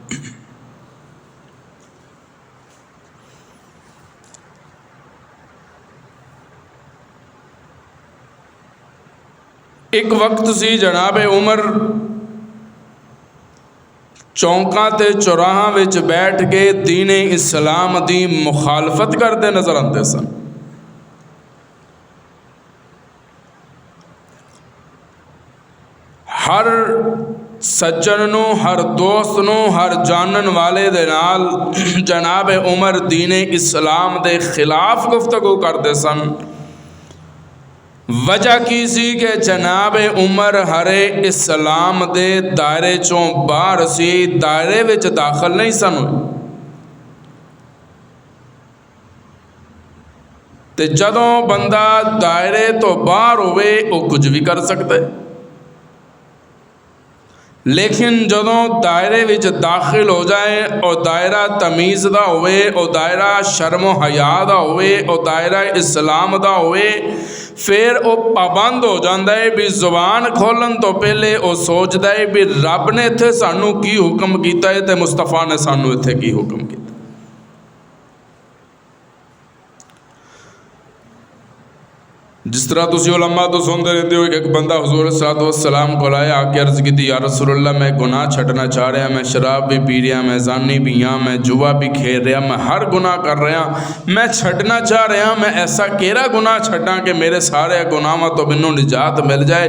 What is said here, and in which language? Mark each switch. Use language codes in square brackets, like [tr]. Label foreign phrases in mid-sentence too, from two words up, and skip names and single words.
[pa] ایک وقت سی جناب عمر چونکاں تے چوراہاں وچ بیٹھ کے دین اسلام دی مخالفت کرتے نظر آتے سن۔ ہر سجن نو، ہر دوست نو، ہر جانن والے دے نال جناب عمر دین اسلام دے خلاف گفتگو کرتے سن۔ وجہ کی سی کہ جناب عمر ہرے اسلام دے دائرے چوں باہر سی، دائرے وچ داخل نہیں سن ہوئے۔ تے جدوں بندہ دائرے تو باہر ہوئے وہ کچھ بھی کر سکتا ہے، لیکن جدوں دائرے وچ داخل ہو جائے اور دائرہ تمیز دا ہوئے، اور دائرہ شرم و حیا دا ہوئے، اور دائرہ اسلام دا ہوئے، پھر وہ پابند ہو جاندہ ہے بھی زبان کھولن تو پہلے وہ سوچدا ہے بھی رب نے اتھے سانو کی حکم کیتا ہے تے مصطفیٰ نے سانو اتھے کی حکم کیتا۔ جس طرح تسی علماء تو سنتے رہتے ہو کہ ایک بندہ حضور [ar] صلی اللہ علیہ وسلم [pa] کو آیا آ کے عرض کی تھی [ar] یا رسول اللہ [pa] میں گناہ چھٹنا چاہ رہا میں شراب بھی پی رہا میں زانی بھی ہاں میں جوا بھی کھیل رہا میں ہر گناہ کر رہا میں چھٹنا چاہ رہا میں ایسا کیڑا گناہ چھٹاں کہ میرے سارے گناہ تو منوں نجات مل جائے۔